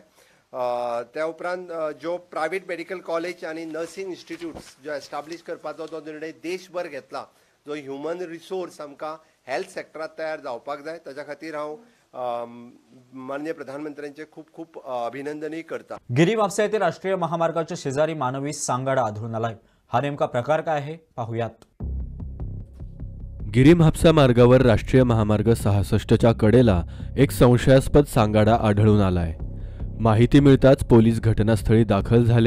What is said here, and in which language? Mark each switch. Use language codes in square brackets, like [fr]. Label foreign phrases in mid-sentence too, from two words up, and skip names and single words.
[kok] त्या उपरांत जो [en] private medical college [kok] आनी [en] nursing institutes [kok] जो एस्टाब्लीश करपाचो जो निर्णय देशभर घेतला, जो [en] human resource [kok] आमकां हेल्थ सेक्टरांत तयार जावपाक जाय, ताच्या खातीर हांव माननीय प्रधानमंत्र्यांचे खूप खूप अभिनंदनही करता. [mr] गिरी म्हापसा येथील राष्ट्रीय महामार्गाच्या शेजारी मानवी सांगाडा आढळून आलाय. हा नेमका प्रकार काय आहे पाहूयात. गिरी म्हापसा मार्गावर राष्ट्रीय महामार्ग 66च्या कडेला एक संशयास्पद सांगाडा आढळून आलाय. माहिती मिळताच पोलीस घटनास्थळी दाखल झाले.